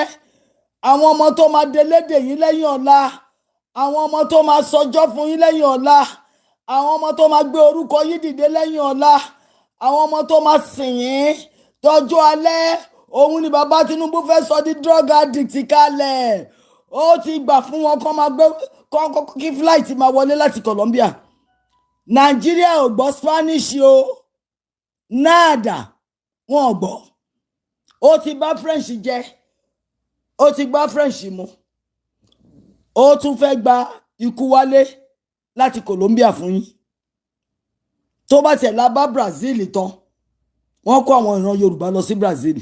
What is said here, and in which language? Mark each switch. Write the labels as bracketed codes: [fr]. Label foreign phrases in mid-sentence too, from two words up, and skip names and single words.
[yo] Àwọn ọmọ tó máa delédè yín lẹ́yìn ọ̀la, àwọn ọmọ tó máa sọjọ́ fún yín lẹ́yìn ọ̀la, àwọn ọmọ tó máa gbé orúkọ yín dìde lẹ́yìn ọ̀la, àwọn ọmọ tó máa sìn yín tọ́jú alẹ́, òun ni bàbá Tinubu fẹ́ sọ di [en] drug addict [yo] kalẹ̀. Ó ti gbà fún wọn kó máa gbé kí flight máa wọlé láti Colombia. Nàìjíríà ò gbọ́ Spanish o, nada, wọn ò gbọ́. Ó ti bá French jẹ, ó ti gbá French mu, ó tún fẹ́ gba ikú wálé láti Colombia fún yín. Tó bá tẹ̀ la bá Brazil tán, wọ́n kó àwọn ìran Yorùbá lọ sí Brazil.